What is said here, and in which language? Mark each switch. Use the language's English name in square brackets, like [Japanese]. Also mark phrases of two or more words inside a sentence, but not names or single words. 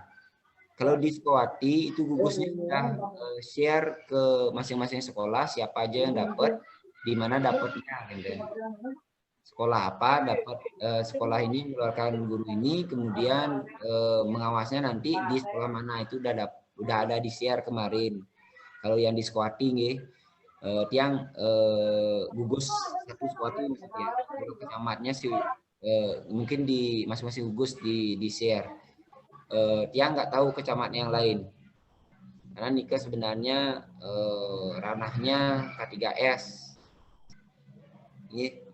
[Indonesian] Kalau di Sekawati itu gugusnya sudah share ke masing-masing sekolah siapa aja yang dapat, di mana dapatnya gitu. Sekolah apa dapat sekolah ini mengeluarkan guru ini, kemudian mengawasnya nanti di sekolah mana itu udah ada di share kemarin. Kalau yang di Sekawati nggih, tiang gugus satu Sekawati ya. Kalau kecamatnya sih mungkin di masing-masing gugus di share. Tiang nggak tahu kecamat yang lain. Karena Nika sebenarnya ranahnya K3S. Nggih.